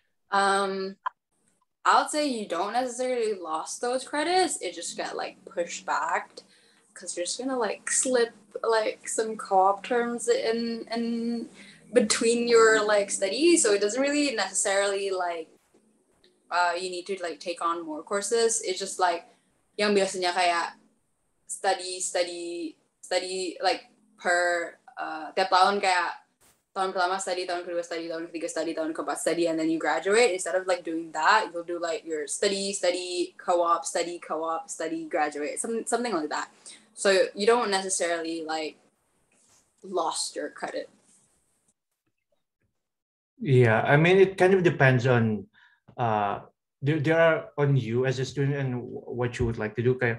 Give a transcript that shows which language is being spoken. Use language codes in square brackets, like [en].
[en] I would say you don't necessarily lost those credits. It just got like pushed back because you're just gonna like slip like some co-op terms in between your like studies. So it doesn't really necessarily like you need to like take on more courses. It's just like [id] yang biasanya kayak study like per tiap tahun kayak tahun pertama study, tahun kedua study, tahun ketiga study, tahun keempat study, [en] and then you graduate. Instead of like doing that, you'll do like your study, co-op, study, graduate, something like that. So you don't necessarily like lost your credit. Yeah, I mean, it kind of depends on there are on you as a student and what you would like to do.